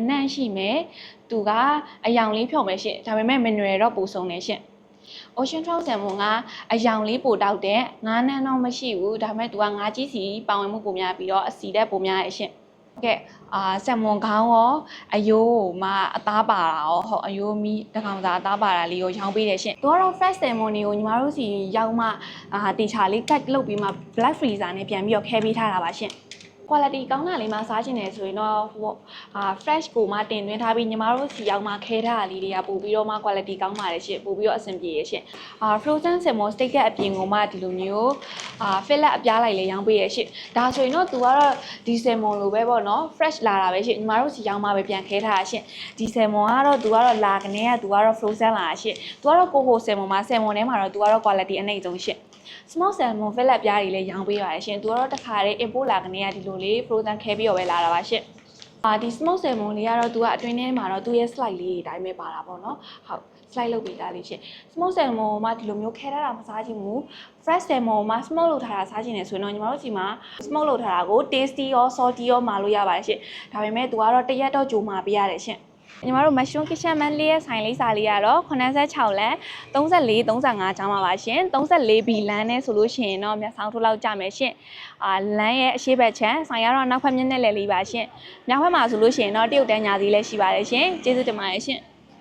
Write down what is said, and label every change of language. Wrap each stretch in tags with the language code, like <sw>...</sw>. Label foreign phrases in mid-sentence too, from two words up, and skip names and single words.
<my>နံ့ရှိမယ်သူကအယောင်လေးဖြုံမယ်ရှင့်ဒါပေမဲ့ mineral တော့ပိုဆုံးနေရှင့်</my> <en>Ocean Trout Salmon</en> <my>ကအယောင်လေးပိုတောက်တဲ့ငါးနှန်းတော့မရှိဘူးဒါပေမဲ့သူကငါးကြီးစီပါဝင်မှုပိုများပြီးတော့အစီတဲ့ပိုများရဲ့ရှင့်ကဲဆယ်မွန်ခေါင်းရောအယိုးမှာအသားပါတာရောဟုတ်အယိုးမီးတကောင်စားအသားပါတာလေးကိုရောင်းပေးတယ်ရှင်သူကတော့</my> <en>fresh salmon</en> <my>တွေကိုညီမတို့စီရောက်မှတေချာလေး cut လုပ်ပြီးမှ</my> <en>black freezer</en> <my>နဲ့ပြန်ပြီးတော့ခဲပေးထားတာပါရှင်quality ကောင်းတာလေးမှစားချင်တယ်ဆိုရင်တော့ fresh ကိုမှတင်သွင်းထားပြီးညီမတို့စီရောက်မှခဲထားတာလေးတွေကပို့ပြီးတော့မှ quality ကောင်းပါတယ်ရှင်ပို့ပြီးတော့အဆင်ပြေရရှင်</my> <en>frozen salmon steak</en> <my>ကအပြင်ကိုမှဒီလိုမျိုးfillet အပြားလိုက်လေးရောင်းပေးရရှင်ဒါဆိုရင်တော့သူကတော့ဒီ salmon လိုပဲပေါ့နော် fresh လာတာပဲရှင်ညီ မတို့စီရောက်မှပဲပြန်ခဲထားတာရှင်ဒီ salmon ကတော့သူကတော့လာကနေကသူကတော့ frozen လာတာရှင်သူကတော့ကိုဟို salmon မှာ salmon ထဲမှာတော့သူကတော့ quality အနှိမ့်ဆုံးရှင်</my> <en>small salmon fillet</en> <my>ပြားတွေလည်းရောင်းပေး ပါတယ်ရှင်သူကတော့တခါတည်း import လာကနေကဒီလိုလေး frozen ခဲပြီးတော့ပဲလာတာပါရှင်ဒီ</my> <en>small salmon</en> <my>လေးကတော့သူကအတွင်းထဲမှာတော့သူ့ရဲ့ slide လေး တွေအတိုင်းပဲပါတာပေါ့နော်ဟုတ် slide လုပ်ပေးတာလေးရှင်</my> <en>small salmon</en> <my>မှာဒီလိုမျိုးခဲထားတာမစားချင်ဘူး</my> <en>fresh salmon</en> <my>မှာ smoke လုပ်ထားတာစားချင်တယ်ဆိုရင်တော့ညီမတို့စီမှာ smoke လုပ်ထားတာကို tasty ရော salty ရောမှာလို့ရပါတယ်ရှင်ဒါပေမဲ့သူကတော့တရက်တော့ကြိုမှာပေးရတယ်ရှင်ညီမတို့ Mushroom Kitchen မန်လေးရဲ့ဆိုင်လေးစာလေးကတော့86လမ်း34 35ကျောင်းပါပါရှင်34 B လမ်းနဲ့ဆိုလို့ရှိရင်တော့မြတ်ဆောင်ထိုးလောက်ကြမယ်ရှင်လမ်းရဲ့အရှိတ်ဘက်ချမ်းဆိုင်ကတော့နောက်ဖက်မျက်နှာလည်လေးပါရှင်မြောက်ဖက်မှာဆိုလို့ရှိရင်တော့တရုတ်တန်းညာစီလေးရှိပါတယ်ရှင်ကျေးဇူးတင်ပါတယ်ရှင်</my>